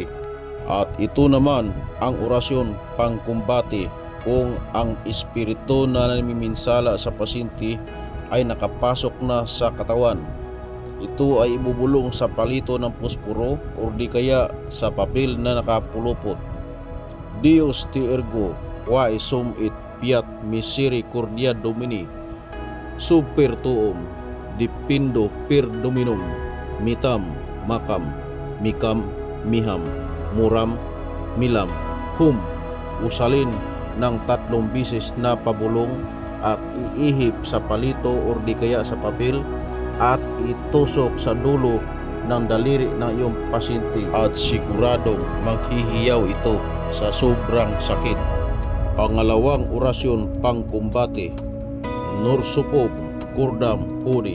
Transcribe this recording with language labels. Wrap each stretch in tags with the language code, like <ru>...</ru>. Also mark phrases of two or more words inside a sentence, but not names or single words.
<tl>At ito naman ang orasyon pangkumbati kung ang espiritu na namiminsala sa pasyente ay nakapasok na sa katawan. Ito ay ibubulong sa palito ng pusporo o di kaya sa papel na nakapulupot.</tl> <la>Dios te ergo quae sum et fiat misericordia Domini super tuum dipindo per dominum mitam makam mikam miham muram milam hum.</la> <tl>Usalin ng 3 beses na pabulong at iihip sa palito o di kaya sa papel at itusok sa dulo ng daliri ng iyong pasyente at siguradong maghihiyaw ito sa sobrang sakit. Pangalawang orasyon pangkumbate, Norsupog, Kurdam, Hudi.</tl>